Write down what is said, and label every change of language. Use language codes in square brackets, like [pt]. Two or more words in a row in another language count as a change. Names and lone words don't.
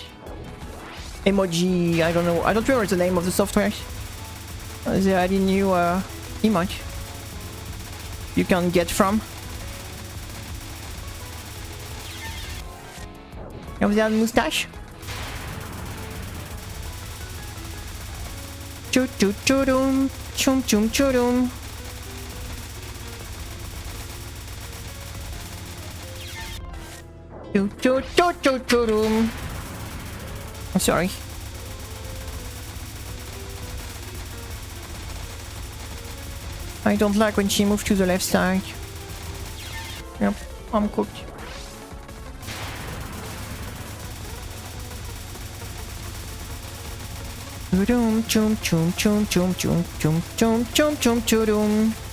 [en] Emoji, I don't know. I don't remember the name of the software. They added new emote you can get from. Have they had mustache? Choo choo choo doom, chum chum choo doom. Choo choo choo choo choo doom. I'm sorry. I don't like when she moves to the left side. Yep, I'm cooked. Chum chum chum chum chum chum chum chum chum chum chum.